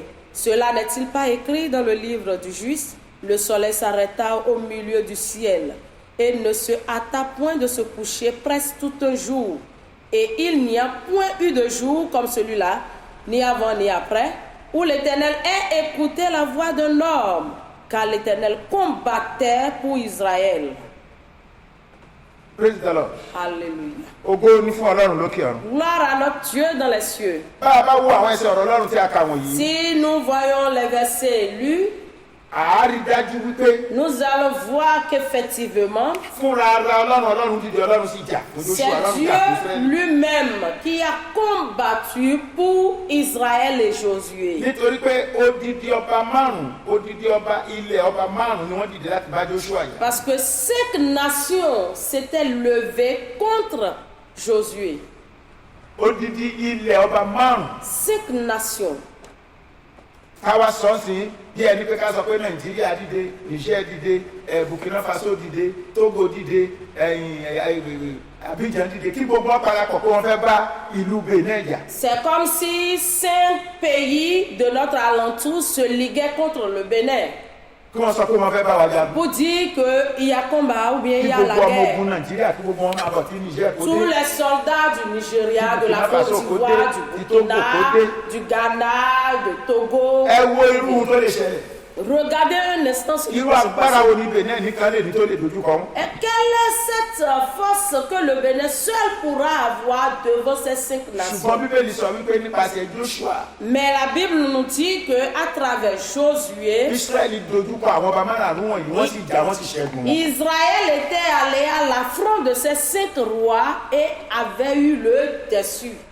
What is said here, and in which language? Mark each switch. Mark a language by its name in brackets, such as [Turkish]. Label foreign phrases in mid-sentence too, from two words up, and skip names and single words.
[French] Cela n'est-il pas écrit dans le livre du Juste? Le soleil s'arrêta au milieu du ciel, et ne se hâta point de se coucher presque tout un jour. Et il n'y a point eu de jour comme celui-là, ni avant ni après, où l'Éternel ait écouté la voix d'un homme, car l'Éternel combattait pour Israël. [English] Praise the Lord. [French] Alléluia. [Yoruba] Ògo ni fún Ọlọ́run lókè ọ̀run. [French] Gloire à notre Dieu dans les cieux. [Yoruba] Bá a bá wo àwọn ẹsẹ̀ ọ̀rọ̀ Ọlọ́run tí a kà wọ̀nyí, [French] Si nous voyons les versets lus, nous allons voir qu'effectivement, c'est Dieu lui-même qui a combattu pour Israël et Josué. Parce que 5 nations s'étaient levées contre Josué. 5 nations. [Yoruba] Káwa sọ sí bí ẹni pé ká sọ pé Nàìjíríà dìde, Niger dìde, Burkina Faso dìde, Togo dìde, Abidjan dìde, kí gbogbo wọn parapọ̀ pé wọ́n fẹ́ bá ìlú Benin jà. [French] C'est comme si 5 pays de notre alentour se liguaient contre le Bénin. [Yoruba] Kí wọ́n sọ pé wọ́n fẹ́ bá wa jà. [French] Pour dire qu'il y a combat ou bien il y a la guerre. [Yoruba] Kí gbogbo wọn máa bọ̀ sí Niger kó dé. [French] Tous les soldats du Nigeria, de la Côte d'Ivoire, du Burkina, du Ghana, de Togo. [Yoruba] Ẹ wo irú tó lè ṣẹlẹ̀. [French] Regardez un instant ce qui va se passer. Et quelle est cette force que le Bénin seul pourra avoir devant ces 5 nations? Mais la Bible nous dit qu'à travers Josué, Israël était allé à l'affront de ces 5 rois et avait eu le dessus.